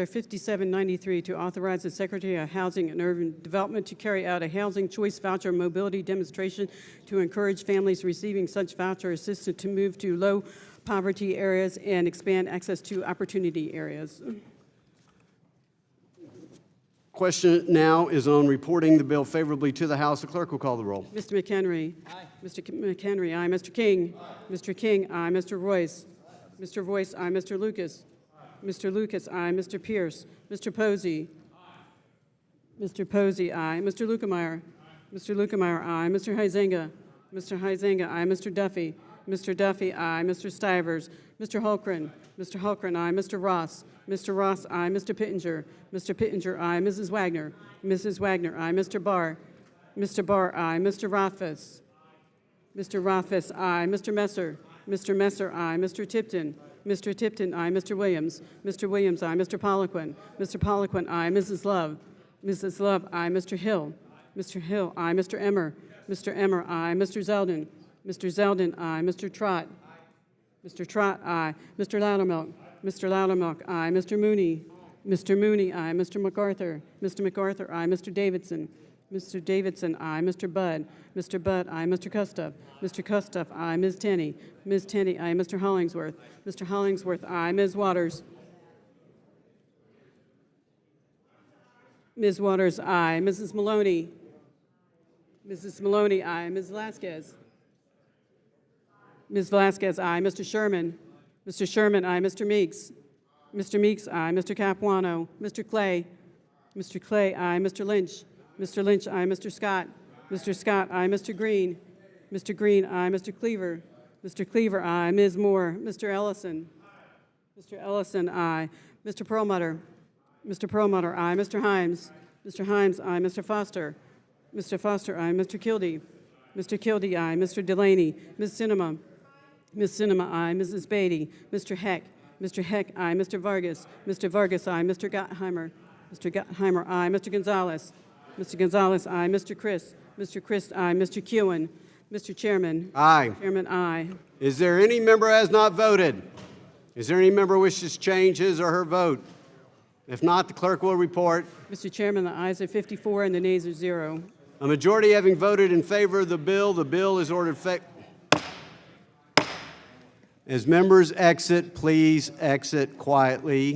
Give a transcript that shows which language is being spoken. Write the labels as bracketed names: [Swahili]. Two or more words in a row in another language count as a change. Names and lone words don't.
[English] 5793 to authorize the Secretary of Housing and Urban Development to carry out a housing choice voucher mobility demonstration to encourage families receiving such voucher assistance to move to low poverty areas and expand access to opportunity areas. Question now is on reporting the bill favorably to the House. The clerk will call the roll. Mr. McHenry. Aye. Mr. McHenry, aye. Mr. King. Aye. Mr. King, aye. Mr. Royce. Aye. Mr. Royce, aye. Mr. Lucas. Mr. Lucas, aye. Mr. Pierce. Mr. Posey. Aye. Mr. Posey, aye. Mr. Lukemeyer. Aye. Mr. Lukemeyer, aye. Mr. Huizenga. Mr. Huizenga, aye. Mr. Duffy. Mr. Duffy, aye. Mr. Stivers. Mr. Hulkren. Mr. Hulkren, aye. Mr. Ross. Mr. Ross, aye. Mr. Pittenger. Mr. Pittenger, aye. Mrs. Wagner. Mrs. Wagner, aye. Mr. Barr. Mr. Barr, aye. Mr. Rothfuss. Mr. Rothfuss, aye. Mr. Messer. Mr. Messer, aye. Mr. Tipton. Mr. Tipton, aye. Mr. Williams. Mr. Williams, aye. Mr. Poliquin. Mr. Poliquin, aye. Mrs. Love. Mrs. Love, aye. Mr. Hill. Mr. Hill, aye. Mr. Emmer. Mr. Emmer, aye. Mr. Zeldin. Mr. Zeldin, aye. Mr. Trott. Mr. Trott, aye. Mr. Loudermilk. Mr. Loudermilk, aye. Mr. Mooney. Mr. Mooney, aye. Mr. MacArthur. Mr. MacArthur, aye. Mr. Davidson. Mr. Davidson, aye. Mr. Budd. Mr. Budd, aye. Mr. Custuff. Mr. Custuff, aye. Ms. Tenney. Ms. Tenney, aye. Mr. Hollingsworth. Mr. Hollingsworth, aye. Ms. Waters. Ms. Waters, aye. Mrs. Maloney. Mrs. Maloney, aye. Ms. Velasquez. Ms. Velasquez, aye. Mr. Sherman. Mr. Sherman, aye. Mr. Meeks. Mr. Meeks, aye. Mr. Capuano. Mr. Clay. Mr. Clay, aye. Mr. Lynch. Mr. Lynch, aye. Mr. Scott. Mr. Scott, aye. Mr. Green. Mr. Green, aye. Mr. Cleaver. Mr. Cleaver, aye. Ms. Moore. Mr. Ellison. Mr. Ellison, aye. Mr. Perlmutter. Mr. Perlmutter, aye. Mr. Himes. Mr. Himes, aye. Mr. Foster. Mr. Foster, aye. Mr. Kildee. Mr. Kildee, aye. Mr. Delaney. Ms. Cinema. Ms. Sinema, aye. Mrs. Beatty. Mr. Heck. Mr. Heck, aye. Mr. Vargas. Mr. Vargas, aye. Mr. Gottheimer. Mr. Gottheimer, aye. Mr. Gonzalez. Mr. Gonzalez, aye. Mr. Christ. Mr. Christ, aye. Mr. Kewen. Mr. Chairman. Aye. Chairman, aye. Is there any member who has not voted? Is there any member who wishes to change his or her vote? If not, the clerk will report. Mr. Chairman, the ayes are 54 and the nays are 0. A majority having voted in favor of the bill is ordered As members exit, please exit quietly.